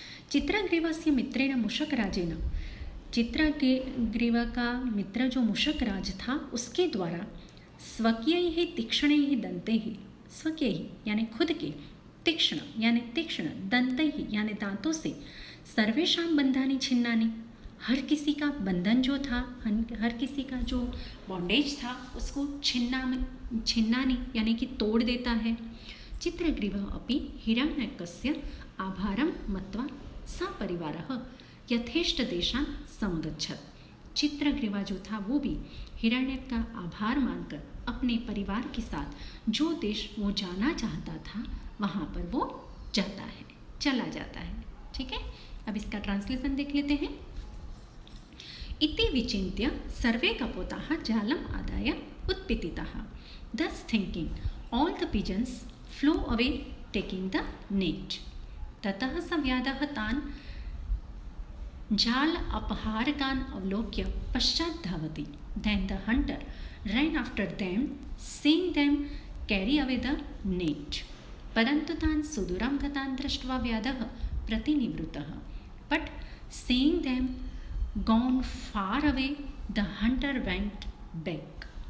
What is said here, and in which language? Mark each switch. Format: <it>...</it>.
<sa>चित्रग्रीवस्य मित्रेण मूषकराजेन,</sa> <hi>चित्रग्रीव का मित्र जो मूषकराज था उसके द्वारा</hi> <sa>स्वकीय तीक्ष्ण दंते,</sa> <hi>स्वकीय यानी खुद के, तीक्ष्ण यानी तीक्ष्ण, दंते यानी दांतों से,</hi> <sa>सर्वेषां बंधानि छिन्नानि,</sa> <hi>हर किसी का बंधन जो था, हर किसी का जो बॉन्डेज था उसको छिन्नानि यानी कि तोड़ देता है।</hi> <sa>चित्रग्रीवः अपि हिरण्यकस्य आभारं मत्वा सपरिवारः यथेष्टदेशान् समगच्छत्।</sa> <hi>चित्रग्रीवा जो था वो भी हिरण्यक का आभार मानकर अपने परिवार के साथ जो देश वो जाना चाहता था वहाँ पर वो जाता है, चला जाता है। ठीक है, अब इसका ट्रांसलेशन देख लेते हैं।</hi> <sa>इति विचिन्त्य सर्वे कपोताः जालम आदाय उत्पतिताः,</sa> <en>thus thinking all the pigeons flew away taking the net.</en> <sa>ततः स व्याधः तान् जाल अपहारकान् अवलोक्य पश्चात् धावति।</sa> <en>Then the hunter ran after them, seeing them carry away the net.</en> <sa>परंतु तान् सुदूरं गतान् दृष्ट्वा व्याधः प्रतिनिवृत्तः।</sa> <en>But seeing them gone far away, the hunter went back.</en>